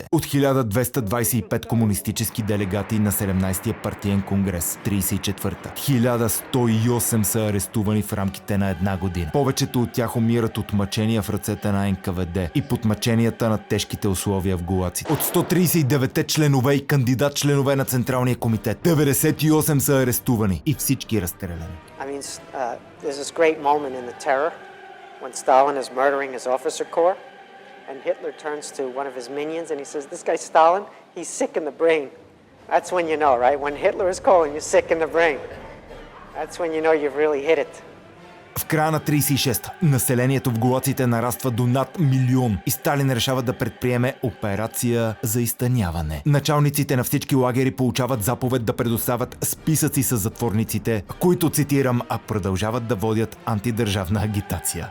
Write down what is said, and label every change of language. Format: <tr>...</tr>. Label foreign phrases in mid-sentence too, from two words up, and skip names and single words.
<bg>От 1225 комунистически делегати на 17-я партиен конгрес, 34-та, 1108 са арестувани в рамките на една година. Повечето от тях умират от мъчения в ръцете на НКВД и под мъченията на тежките условия в гулаците. От 139 членове и кандидат членове на Централния комитет, 98 са арестувани и всички разстреляни.</bg> <en>There's this great moment in the terror when Stalin is murdering his officer corps and Hitler turns to one of his minions and he says, "This guy Stalin, he's sick in the brain." That's when you know, right? When Hitler is calling you sick in the brain. That's when you know you've really hit it.</en> <bg>В края на 36-та населението в гулаците нараства до над 1 милион и Сталин решава да предприеме операция за изтъняване. Началниците на всички лагери получават заповед да предоставят списъци с затворниците, които, цитирам, продължават да водят антидържавна агитация.</bg>